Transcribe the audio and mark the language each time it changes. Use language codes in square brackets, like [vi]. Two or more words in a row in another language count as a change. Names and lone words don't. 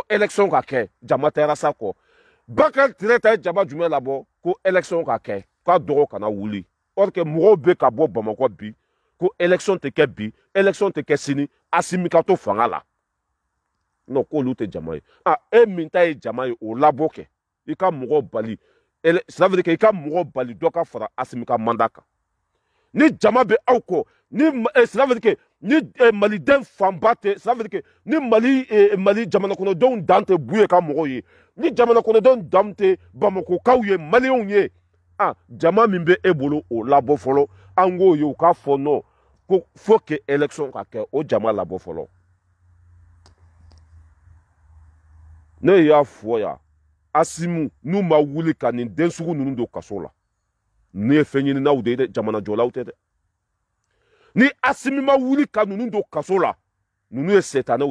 [bm] élection ka kɛ jama tɛ Arasa kɔ Bakar Tireta ye jama jumɛn labɔ ko élection ka kɛ k'a dɔgɔ kana wuli [fr] or que [bm] mɔgɔw bɛ ka bɔ Bamakɔ bi ko élection tɛ kɛ bi élection tɛ kɛ sini Asimi ka to fanga la non k'olu tɛ jama ye e min ta ye jama ye o labɔ kɛ i ka mɔgɔw bali [fr] cela veut dire que [bm] i ka mɔgɔw bali dɔ ka fara Asimi ka mandat kan ni jama bɛ aw kɔ ni [fr] cela veut dire que [bm] ni maliden fanba tɛ [fr] cela veut dire que [bm] ni Mali jamana kɔnɔdenw dan tɛ Buye ka mɔgɔw ye ni jamana kɔnɔdenw dan tɛ Bamakokaw ye maliyɛnw ye jama min bɛ e bolo o labɔ fɔlɔ an k'o ye u k'a fɔ non ko [fr] faut que élection [bm] ka kɛ o jama labɔ fɔlɔ ne y'a fɔ yan Asimi n'u ma wuli ka nin den sugu ninnu don kaso la ne ye fɛn ɲininaw de ye dɛ jamana jɔlaw tɛ dɛ ni Asimi ma wuli ka ninnu don kaso la ninnu ye setanɛw